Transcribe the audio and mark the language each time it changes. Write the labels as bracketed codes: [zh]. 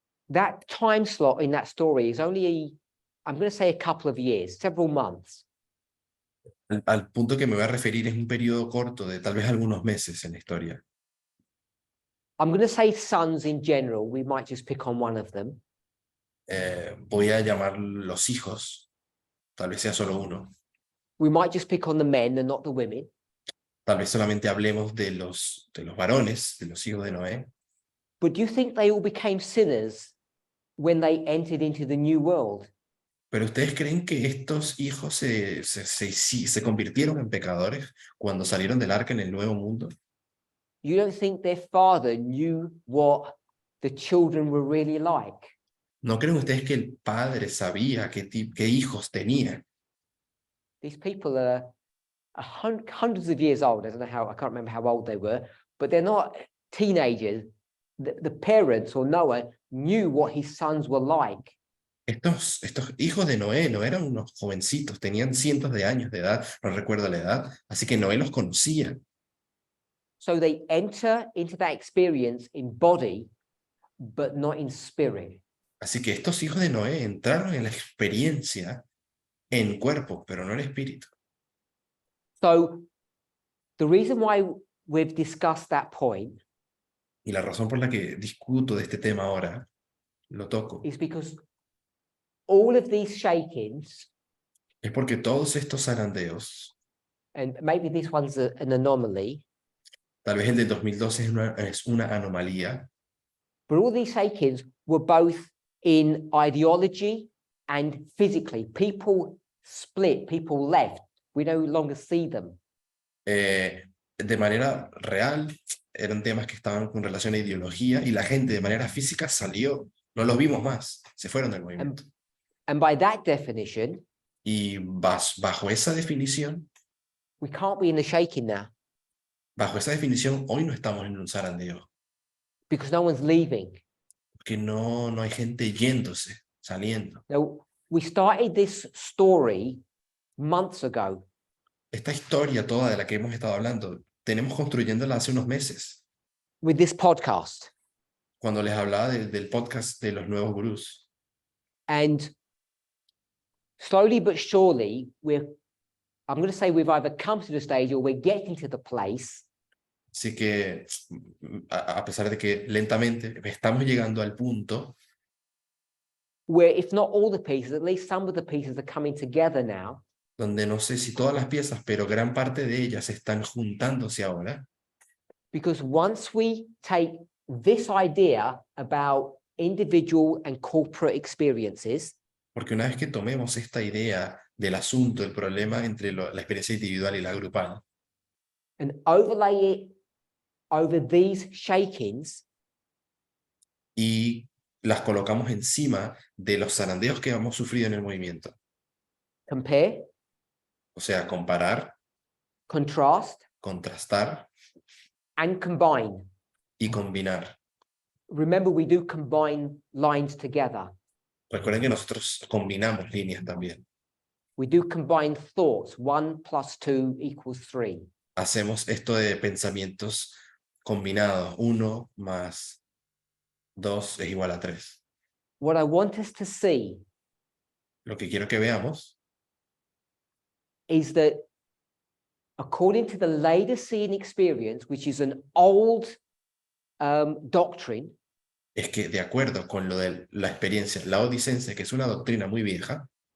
[en] that time slot in that story is only, I'm going to say, a couple of years, several months. [es] Al punto que me voy a referir es un periodo corto de tal vez algunos meses en la historia. [en] I'm going to say sons in general. We might just pick on one of them. [es] Voy a llamar los hijos, tal vez sea solo uno. [en] We might just pick on the men and not the women. [es] Tal vez solamente hablemos de los varones, de los hijos de Noé. [en] But do you think they all became sinners when they entered into the new world? [es] Pero ¿ustedes creen que estos hijos se convirtieron en pecadores cuando salieron del arca en el nuevo mundo? [en] You don't think their father knew what the children were really like? [es] ¿No creen ustedes que el padre sabía qué hijos tenía? [en] These people are hundreds of years old. I don't know how, I can't remember how old they were, but they're not teenagers. The parents or Noah knew what his sons were like. [es] Estos hijos de Noé no eran unos jovencitos, tenían cientos de años de edad, no recuerdo la edad, así que Noé los conocía. [en] So they enter into that experience in body, but not in spirit. [es] Así que estos hijos de Noé entraron en la experiencia en cuerpo, pero no en espíritu. [en] So the reason why we've discussed that point [es] Y la razón por la que discuto de este tema ahora, lo toco, [en] is because all of these shakings, [es] es porque todos estos zarandeos, [en] and maybe this one's an anomaly, [es] tal vez el de 2012 es una anomalía, [en] but all these shakings were both in ideology and physically. People split, people left. We no longer see them. [es] de manera real, eran temas que estaban con relación a ideología y la gente de manera física salió, no los vimos más, se fueron del movimiento. [en] And by that definition, [es] Y bajo esa definición, [en] we can't be in the shaking now [es] hoy no estamos en un zarandeo, [en] because no one's leaving. [es] porque no hay gente yéndose, saliendo. [en] Now, we started this story months ago. [es] Esta historia toda de la que hemos estado hablando, tenemos construyéndola hace unos meses, [en] With this podcast. [es] cuando les hablaba del podcast de los nuevos gurús. [en] And slowly but surely, I'm going to say we've either come to the stage or we're getting to the place [es] Así que, a pesar de que lentamente estamos llegando al punto [en] where, if not all the pieces, at least some of the pieces are coming together now. [es] donde no sé si todas las piezas, pero gran parte de ellas están juntándose ahora, [en] Because once we take this idea about individual and corporate experiences, [es] porque una vez que tomemos esta idea del asunto, el problema entre la experiencia individual y la grupal, [en] and overlay it over these shakings, [es] y las colocamos encima de los zarandeos que hemos sufrido en el movimiento, [en] compare, [es] o sea, comparar, [en] contrast, [es] contrastar [en] and combine. [es] y combinar. [en] Remember, we do combine lines together. [es] Recuerden que nosotros combinamos líneas también. [en] We do combine thoughts. 1 + 2 = 3. [es] Hacemos esto de pensamientos combinados. 1 más 2 es igual a 3. [en] What I want us to see [es] Lo que quiero que veamos [en] is that according to the Laodicean experience, which is an old doctrine, [es] es que, de acuerdo con lo de la experiencia laodicense, que es una doctrina muy vieja,